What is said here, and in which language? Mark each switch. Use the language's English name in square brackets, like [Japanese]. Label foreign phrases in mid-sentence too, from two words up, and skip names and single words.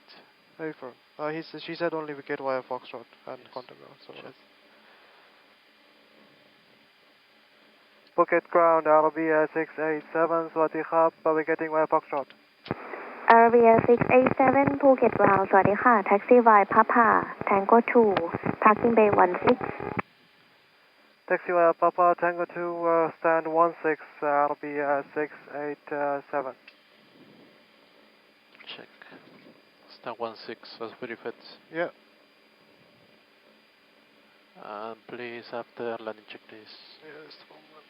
[English] Very firm. She said only wicket via Foxtrot and Yes. contact ground, so Check. yes. Phuket ground, that'll be 687, Swati Hub, getting via Foxtrot. Airbus 687, Phuket ground, สวัสดีค่ะ taxi via Papa, Tango 2, parking bay 16. Taxi via Papa, Tango 2, stand 16, that'll be 687. Check. Star 16 as verified. Yeah. And please after landing check this. Yes, moment.